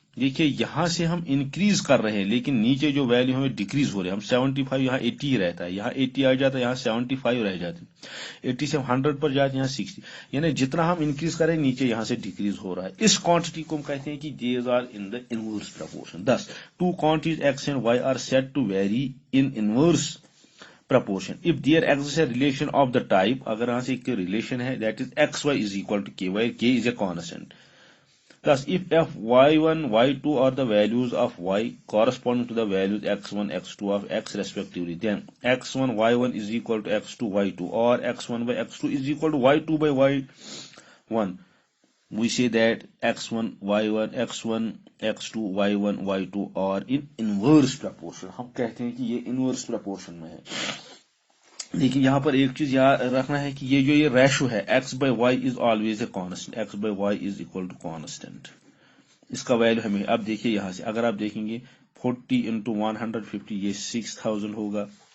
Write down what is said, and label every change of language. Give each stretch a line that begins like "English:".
Hindi: देखिए यहां से हम इंक्रीज कर रहे हैं, लेकिन नीचे जो वैल्यू हमें डिक्रीज हो रहे हैं। हम 75 यहाँ 80 ही रहता है, यहाँ 80 आ जाता है, यहाँ 75 रह जाते हैं। 80 से 100 पर जाते हैं, यहाँ 60, यानी जितना हम इंक्रीज करें नीचे यहाँ से डिक्रीज हो रहा है। इस क्वांटिटी को हम कहते हैं कि
English: These are in the inverse proportion. thus two quantities x and y are said to vary in inverse proportion if there exists a relation of the type,
Hindi: अगर यहाँ से एक रिलेशन है,
English: that is xy is equal to k, where k is a constant. Thus, if f y1, y2 are the values of y corresponding to the values x1, x2 of x respectively, then x1, y1 is equal to x2, y2, or x1 by x2 is equal to y2 by y1. We say that x1, y1, x1, x2, y1, y2 are in inverse proportion.
Hindi: हम कहते हैं कि ये inverse proportion में है। लेकिन यहां पर एक चीज याद रखना है कि ये जो ये रेशो है
English: x by y is always a constant, x by y is equal to constant.
Hindi: इसका वैल्यू हमें, अब देखिए यहां से अगर आप देखेंगे 40 इंटू 150, ये 6000 होगा।